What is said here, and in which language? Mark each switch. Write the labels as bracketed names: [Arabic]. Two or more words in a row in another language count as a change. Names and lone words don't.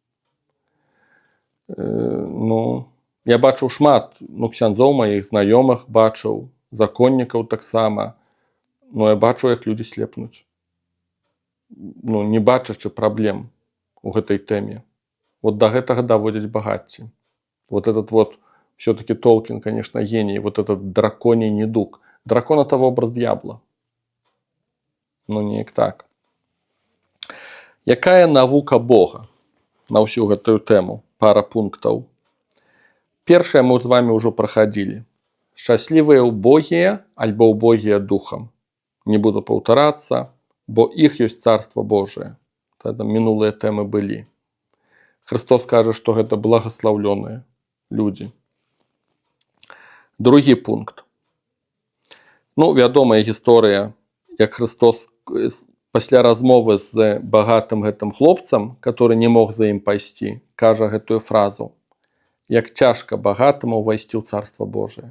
[Belarusian] Я бачыў шмат ксяндзоў маіх знаёмых, бачыў законнікаў таксама, я бачу, як людзі слепнуць. Не бачачы праблем у гэтай тэме. Да гэтага даводзяць багацці. [Russian] Этот все-таки Толкин, конечно, гений, этот драконий недуг. Дракон — это образ дьявола. [Belarusian] Неяк так. Якая навука Бога на ўсю гэтую тэму? Пара пунктаў. Першае мы з вами ўжо прахадзілі. Шчаслівыя убогія альбо убогія духам. Не буду паўтарацца, бо іх ёсць царства Божие. Тогда мінулыя тэмы былі. Христос кажа, што гэта благаслаўлёныя людзі. Другі пункт. Вядомая гісторыя, як Христос пасля размовы з багатым гэтым хлопцам, [Russian] который не мог [Belarusian] за ім пайсці, кажа гэтую фразу: «Як цяжка багатаму ўвайсці ў царства Божие».